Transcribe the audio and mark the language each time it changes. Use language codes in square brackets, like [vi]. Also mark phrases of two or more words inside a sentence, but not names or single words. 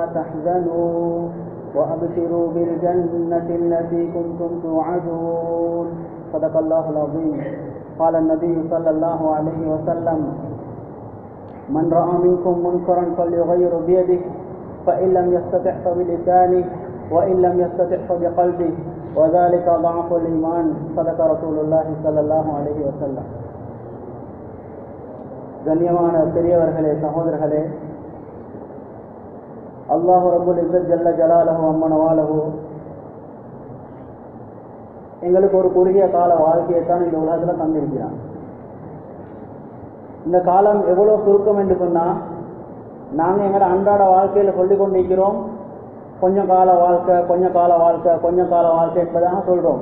[ar] تحزنوا وأبشروا بالجنة التي كنتم توعدون صدق الله العظيم قال النبي صلى الله عليه وسلم من رأى منكم منكرا فليغير بيده فإن لم يستطع فبلسانه وإن لم يستطع فبقلبه وذلك ضعف الإيمان صدق رسول الله صلى الله عليه وسلم. [ta] கண்ணியமான பெரியவர்களே, சகோதரர்களே, அல்லாஹ் [ar] رب العزة جل جلاله وعم نواله [ta] எங்களுக்கு ஒரு குறுகிய கால வாழ்க்கையை தான் இந்த உலகத்தில் தந்திருக்கிறான். இந்த காலம் எவ்வளோ சுருக்கம் என்று சொன்னால், நாங்கள் எங்களோட அன்றாட வாழ்க்கையில் சொல்லிக் கொண்டிருக்கிறோம், கொஞ்சம் கால வாழ்க்கை கொஞ்சம் கால வாழ்க்கை கொஞ்சம் கால வாழ்க்கை என்பதாக சொல்கிறோம்.